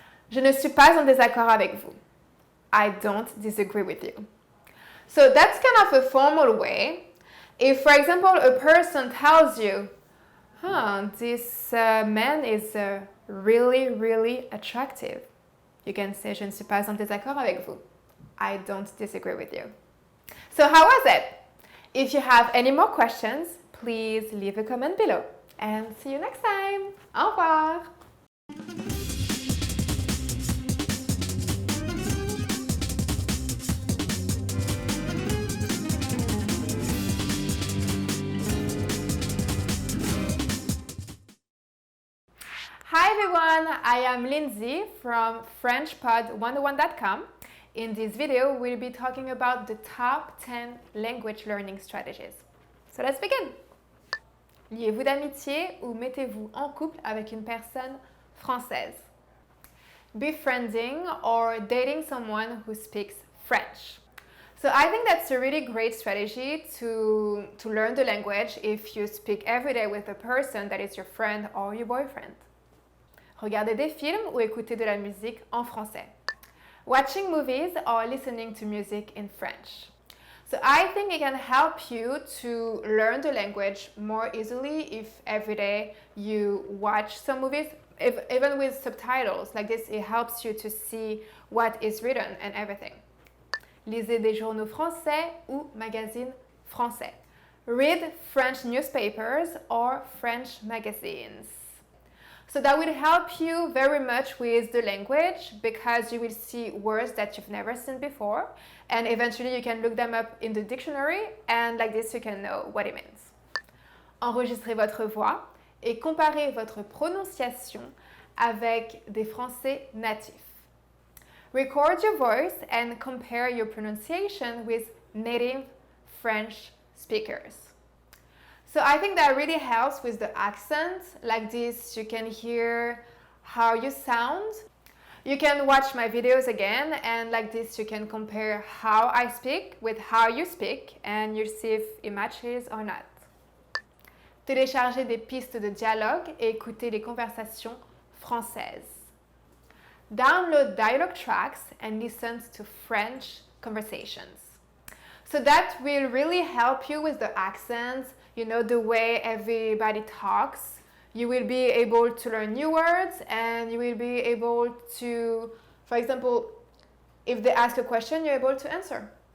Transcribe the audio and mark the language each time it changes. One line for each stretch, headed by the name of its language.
French: Je ne suis pas en désaccord avec vous.
English: I don't disagree with you. So that's kind of a formal way. If, for example, a person tells you, this man is really, really attractive, you can say,
French: je ne suis pas en désaccord avec vous.
English: I don't disagree with you. So how was it? If you have any more questions, please leave a comment below. And see you next time.
French: Au revoir.
English: Hi everyone, I am Lindsay from FrenchPod101.com. In this video, we'll be talking about the top 10 language learning strategies. So let's begin.
French: Liez-vous d'amitié ou mettez-vous en couple avec une personne française.
English: Befriending or dating someone who speaks French. So I think that's a really great strategy to learn the language if you speak every day with a person that is your friend or your boyfriend.
French: Regardez des films ou écoutez de la musique en français.
English: Watching movies or listening to music in French. So I think it can help you to learn the language more easily if every day you watch some movies, even with subtitles. Like this, it helps you to see what is written and everything.
French: Lisez des journaux français ou magazines français.
English: Read French newspapers or French magazines. So that will help you very much with the language because you will see words that you've never seen before, and eventually you can look them up in the dictionary, and like this you can know what it means.
French: Enregistrez votre voix et comparez votre prononciation avec des Français natifs.
English: Record your voice and compare your pronunciation with native French speakers. So I think that really helps with the accent. Like this, you can hear how you sound. You can watch my videos again, and like this, you can compare how I speak with how you speak, and you'll see if it matches or not.
French: Téléchargez des pistes de dialogue et écoutez les conversations françaises.
English: Download dialogue tracks and listen to French conversations. So that will really help you with the accents, you know, the way everybody talks. You will be able to learn new words, and you will be able to, for example, if they ask a question, you're able to answer.